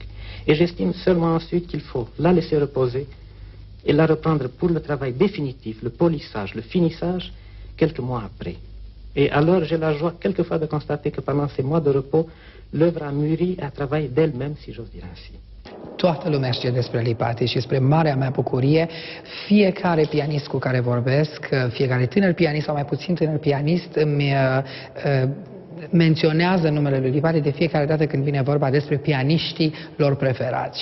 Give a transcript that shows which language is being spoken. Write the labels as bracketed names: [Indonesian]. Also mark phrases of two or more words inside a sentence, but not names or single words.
[French] Et j'estime seulement ensuite qu'il faut la laisser reposer et la reprendre pour le travail définitif, le polissage, le finissage, quelques mois après. Et alors j'ai la joie quelquefois de constater que pendant ces mois de repos, l'œuvre a mûri, a travaillé d'elle-même, si j'ose dire ainsi. [Romanian] Toată lumea știe despre Lipati și spre marea mea bucurie, fiecare pianist cu care vorbesc, fiecare tânăr pianist sau mai puțin tânăr pianist îmi menționează numele lui Lipati de fiecare dată când vine vorba despre pianiștii lor preferați.